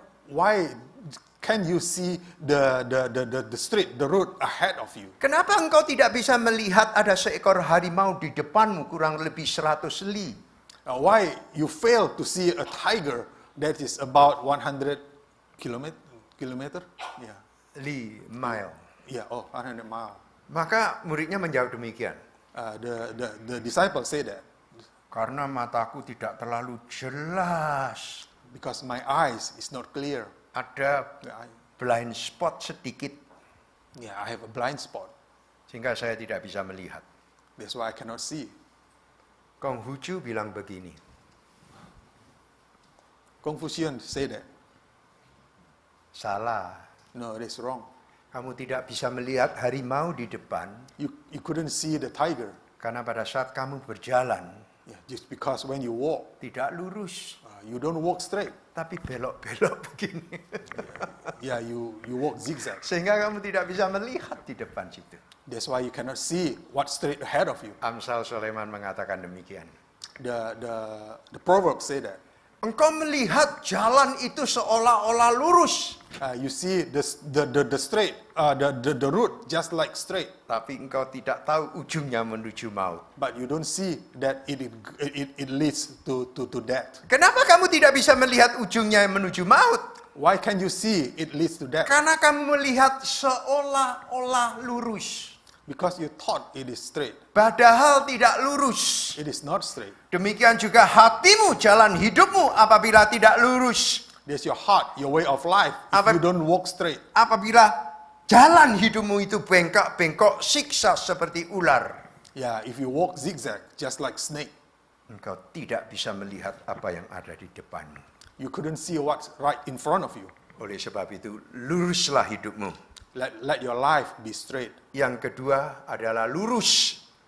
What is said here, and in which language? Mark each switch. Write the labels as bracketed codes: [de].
[en] why can you see the street, the road ahead of you? [id] Kenapa engkau tidak bisa melihat ada seekor harimau di depanmu kurang lebih 100 li? [en] Why you fail to see a tiger that is about 100 kilometer? Yeah, Mile. yeah, 100 mile. [id] Maka muridnya menjawab demikian. [en] The disciple say that [id] Karena mataku tidak terlalu jelas. [en] because my eyes is not clear. [id] Ada blind spot sedikit. [en] Yeah, I have a blind spot. [id] Sehingga saya tidak bisa melihat. [en] That's why I cannot see. [id] Konghucu bilang begini. [en] Confucius say that. [id] Salah. [en] No, it is wrong. [id] Kamu tidak bisa melihat harimau di depan. [en] You couldn't see the tiger. [id] Karena pada saat kamu berjalan. [en] Yeah, just because when you walk, [id] Tidak lurus. [en] you don't walk straight. [id] Tapi belok-belok begini. [en] Yeah, you walk zigzag. [id] Sehingga kamu tidak bisa melihat di depan situ. [en] That's why you cannot see what's straight ahead of you. [id] Amsal Sulaiman mengatakan demikian. [en] The proverb say that. [id] Engkau melihat jalan itu seolah-olah lurus. [en] You see the straight, the route just like straight, [id] Tapi engkau tidak tahu ujungnya menuju maut. [en] but you don't see that it leads to death. [id] Kenapa kamu tidak bisa melihat ujungnya menuju maut? [en] Why can't you see it leads to death? [id] Karena kamu melihat seolah-olah lurus. [en] Because you thought it is straight. [id] Padahal tidak lurus. [en] It is not straight. [id] Demikian juga hatimu, jalan hidupmu apabila tidak lurus. [en] There's your heart, your way of life. If [id] Apa- [en] you don't walk straight, [id] Apabila jalan hidupmu itu bengkak-bengkok, siksa seperti ular. [en] yeah, if you walk zigzag, just like snake, [id] Engkau tidak bisa melihat apa yang ada di depanmu. [en] you couldn't see what's right in front of you. [id] Oleh sebab itu, luruslah hidupmu. [en] Let your life be straight. [id] Yang kedua adalah lurus.